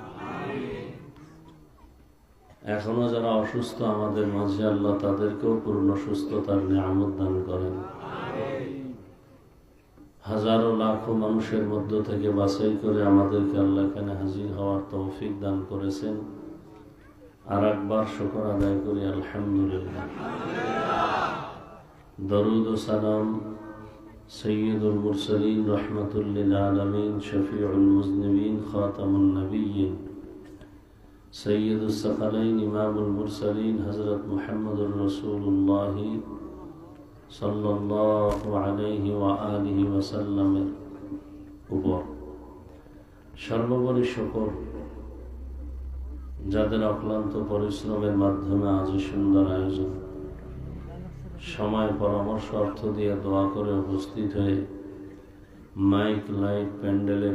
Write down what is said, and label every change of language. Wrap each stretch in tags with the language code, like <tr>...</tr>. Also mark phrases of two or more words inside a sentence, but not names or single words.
<bn>এখনো যারা অসুস্থ আমাদের মাঝে আল্লাহ তাদেরকেও পূর্ণ সুস্থতার নিয়ামত দান করেন হাজারো লাখো মানুষের মধ্য থেকে বাছাই করে আমাদেরকে আল্লাহ এখানে হাজির হওয়ার তৌফিক দান করেছেন আর একবার শুকর আদায় করি আলহামদুলিল্লাহ দরুদ ও সালাম</bn> <ar>سيد المرسلين رحمة للعالمين شفيع المذنبين خاتم النبيين سید الثقلین امام المرسلین حضرت محمد رسول اللہ صلی اللہ علیہ وآلہ وسلم</ar> <bn>উপর সর্বোপরি শুকর যাদের অক্লান্ত পরিশ্রমের মাধ্যমে আজ সুন্দর আয়োজন সময় পরামর্শ অর্থ দিয়ে দোয়া করে উপস্থিত হয়ে মাইক লাইট প্যান্ডেলের</bn>